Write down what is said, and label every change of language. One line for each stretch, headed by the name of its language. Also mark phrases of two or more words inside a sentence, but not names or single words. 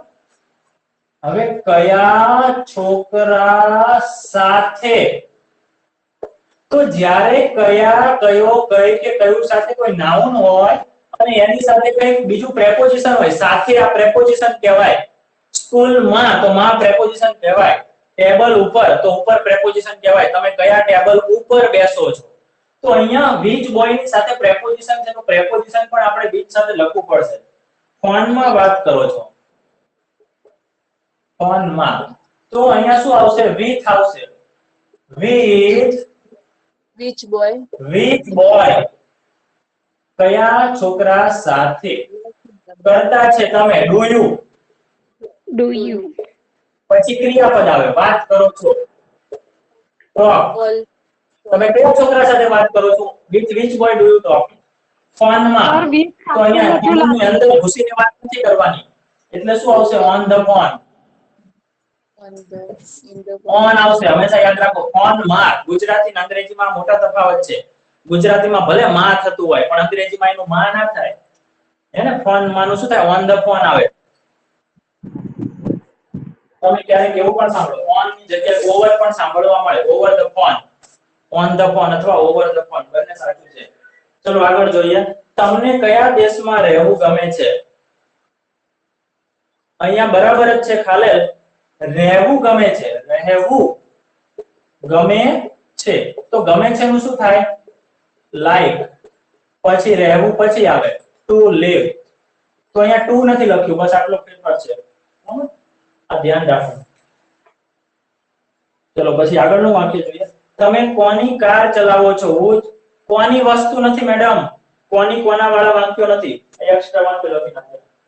Gujarati: હવે કયા છોકરા સાથે, તો જ્યારે કયા, કયો, કઈ કે કયું સાથે કોઈ નાઉન હોય અને એની સાથે કંઈક બીજું પ્રેપોઝિશન હોય, સાથે આ પ્રેપોઝિશન કહેવાય. સ્કૂલમાં તો માં પ્રેપોઝિશન કહેવાય, ટેબલ ઉપર તો ઉપર પ્રેપોઝિશન કહેવાય. તમે કયા ટેબલ ઉપર બેસો છો? તો અહીંયા
English: which boy
Gujarati: ની સાથે પ્રેપોઝિશન છે, તો પ્રેપોઝિશન પણ આપણે
English: which
Gujarati: સાથે લખવું પડશે. ફોનમાં વાત કરો છો, ફોનમાં, તો અહીંયા શું આવશે?
English: with આવશે. with which boy? which boy,
Gujarati: કયા છોકરા સાથે. કરતા છે તમે,
English: do you. Do you?
Gujarati: પછી ક્રિયાપદ આવે, વાત કરો છો,
English: talk. All.
Gujarati: તમે કયા છોકરા સાથે વાત કરો છો?
English: with which boy do you talk?
Gujarati: ફોનમાં. સર વીક તો અહીંયા ફોનની અંદર ઘૂસીને વાત નથી કરવાની, એટલે શું આવશે?
English: on the phone. On the, in the
Gujarati: on આવશે, હંમેશા યાદ રાખો. ફોનમાં ગુજરાતી અને અંગ્રેજીમાં મોટા તફાવત છે. ગુજરાતીમાં ભલે માં થતું હોય, પણ અંગ્રેજીમાં એનું માં ના થાય. હે ને, ફોનમાં નું શું થાય?
English: on the phone
Gujarati: આવે. તમે ક્યારેક એવું પણ સાંભળો, on ની જગ્યાએ over પણ સાંભળવા મળે,
English: over the phone, on the phone અથવા over the phone,
Gujarati: બંને સાચું છે. ચલો આગળ જોઈએ. તમને કયા દેશમાં રહેવું ગમે છે? અહીંયા બરાબર જ છે, ખાલેલ. રહેવું ગમે છે, રહેવું ગમે છે, તો ગમે છે નું શું થાય? like. પછી રહેવું પછી આવે
English: to live,
Gujarati: તો અહીંયા to નથી લખ્યું, બસ આટલો ફેરફાર છે. આ ધ્યાન રાખો. ચલો પછી આગળનું વાક્ય જોઈએ. તમે કોની કાર ચલાવો છો? કોની વસ્તુ નથી મેડમ, કોની કોના વાળા વાક્યો નથી, એક્સ્ટ્રા વાક્ય લખી નાખો.